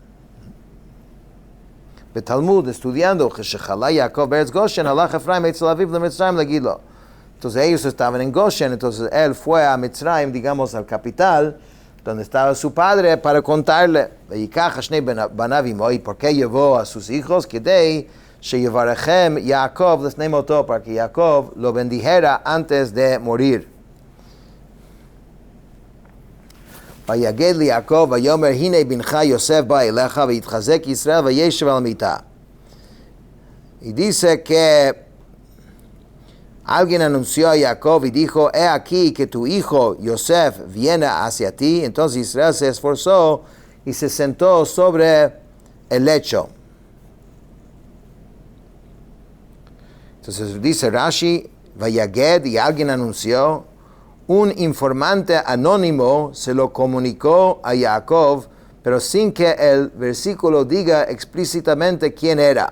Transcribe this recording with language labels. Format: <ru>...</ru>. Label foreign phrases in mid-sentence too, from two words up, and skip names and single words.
<es>Betalmud, estudiando, entonces ellos estaban en Goshen, entonces él fue a Mitzrayim, digamos, al capital, donde estaba su padre, para contarle, ¿y por qué llevó a sus hijos? Para que Jacob lo bendijera antes de morir.</es> <he>ויגד ליעקב ויאמר הנה בנך יוסף בא אליך ויתחזק ישראל וישב על המיטה.</he> <es>Y dice que alguien anunció a Jacob y dijo, he aquí que tu hijo Yosef viene hacia ti. Entonces Israel se esforzó y se sentó sobre el lecho. Entonces dice Rashi, Vayaged, y alguien anunció, un informante anónimo se lo comunicó a Jacob pero sin que el versículo diga explícitamente quién era.</es>